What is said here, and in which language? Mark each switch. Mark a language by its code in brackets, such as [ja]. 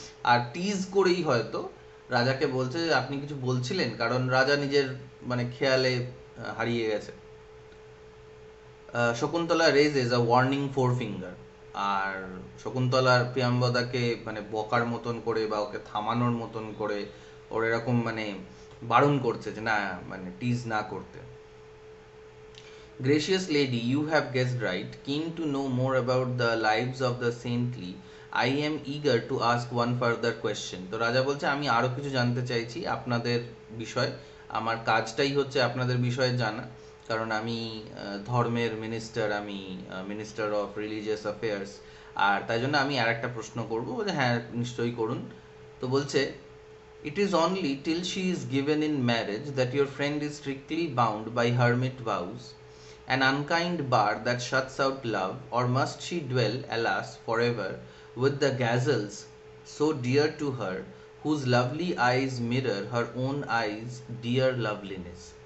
[bn] আর টিজ করেই হয়তো রাজাকে বলছে যে আপনি কিছু বলছিলেন, কারণ রাজা নিজের মানে খেয়ালে হারিয়ে গেছে। শকুন্তলা [en] Raises a warning forefinger. [bn] আর শকুন্তলার প্রিয়াম্বদাকে মানে বকার মতন করে, বা ওকে থামানোর মতন করে ওর এরকম মানে বারণ করছে যে না, মানে টিজ না করতে। [en] Gracious lady, you have guessed right. Keen to know more about the lives of the saintly, I am eager to ask one further question. [bn] তো রাজা বলছে আমি আরো কিছু জানতে চাইছি আপনাদের বিষয়, আমার কাজটাই হচ্ছে আপনাদের বিষয়ে জানা, কারণ আমি ধর্মের মিনিস্টার, আমি [en] minister of religious affairs, [bn] আর তাই জন্য আমি আর একটা প্রশ্ন করবো। বলছে হ্যাঁ, নিশ্চয়ই করুন। তো বলছে [en] it is only till she is given in marriage that your friend is strictly bound by hermit vows, an unkind bar that shuts out love, or must she dwell, alas, forever with the gazelles so dear to her, whose lovely eyes mirror her own eyes' dear loveliness?